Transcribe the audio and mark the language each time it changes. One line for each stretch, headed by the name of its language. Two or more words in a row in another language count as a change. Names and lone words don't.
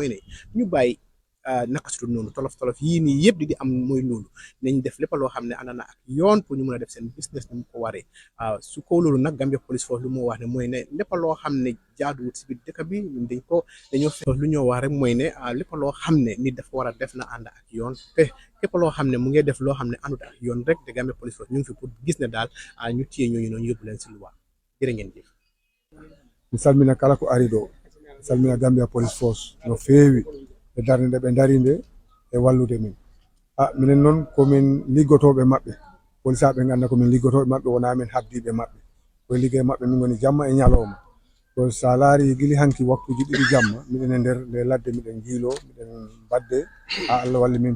Wolof: mooy ne ñu bàyyi naka su dul noonu tolof yii nii yëpp di am mooy loolu nañ def lépp loo xam ne ànd na ak yoon pour ñu mën a def seen business ni mu ko waree su ko loolu nag Gambia Police Force lu mu wax ne mooy ne lépp loo xam ne jaaduwut si biir dëkk bi ñun dañoo fekk lu ñoo wax rek mooy ne lépp loo xam ne nit dafa war a def na ànd ak yoon te képp loo xam ne mu ngi def loo xam ne àndut ak yoon rek te Gambia Police Force ñu ngi fi pour gis ne daal ñu téye ñooñu noonu yóbbu leen si luwa jërë ngeen jëf.
Fula: Mi salmina kala ko ari ɗo mi salmina Gambia Police Force no feewi e darnde ɓe darinde e wallude min minen noon komin liggotoɓe maɓɓe polisaɓe ganda komin liggotoɓe maɓɓe wona min habdiɓe maɓɓe koye liggey maɓɓe min goni jamma e ñalowma to sa laari guili hanki waktuji ɗiɗi jamma miɗen e nder nde ladde miɗen jiilo miɗen badde ha Allah walli min